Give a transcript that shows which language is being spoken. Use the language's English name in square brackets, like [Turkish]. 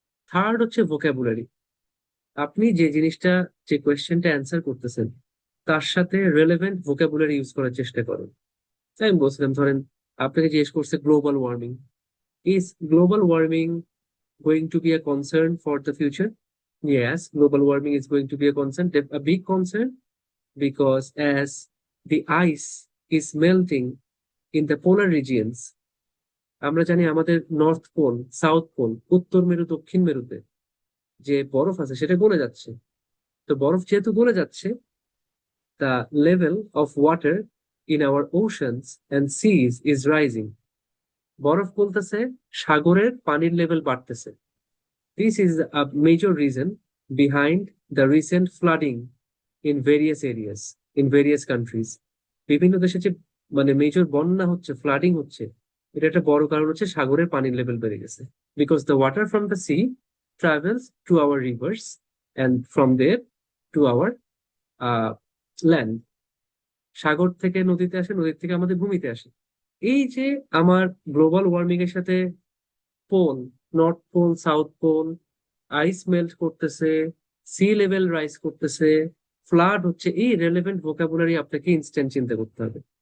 [Bangla] Third হচ্ছে vocabulary. আপনি যে জিনিসটা যে কোয়েশ্চেনটা অ্যান্সার করতেছেন তার সাথে রেলেভেন্ট ভোকাবুলারি ইউজ করার চেষ্টা করুন। তাই আমি বলছিলাম, ধরেন আপনাকে জিজ্ঞেস করছে [English] Global warming, is global warming going to be a concern for the future? Yes, global warming is going to be a concern, a big concern, because as the ice is melting in the polar regions, [Bangla] আমরা জানি আমাদের north pole, south pole, উত্তর মেরু, দক্ষিণ মেরুতে যে বরফ আছে সেটা গলে যাচ্ছে। তো বরফ যেহেতু গলে যাচ্ছে, [English] the level of water in our oceans and seas is rising. [Bangla] বরফ গলতেছে, সাগরের পানির লেভেল বাড়তেছে। [English] This is a major reason behind the recent flooding in various areas, in various countries. [Bangla] বিভিন্ন দেশে যে মানে মেজর বন্যা হচ্ছে, ফ্লাডিং হচ্ছে, এটা একটা বড় কারণ হচ্ছে সাগরের পানির লেভেল বেড়ে গেছে। [English] Because the water from the sea travels to our rivers and from there to our land. [Bangla] সাগর থেকে নদীতে আসে, নদীর থেকে আমাদের ভূমিতে আসে। এই যে আমার গ্লোবাল ওয়ার্মিং এর সাথে pole, north pole, south pole, আইস মেল্ট করতেছে, সি লেভেল রাইজ করতেছে, ফ্লাড হচ্ছে, এই রেলেভেন্ট ভোকাবুলারি আপনাকে ইনস্ট্যান্ট চিন্তা করতে হবে।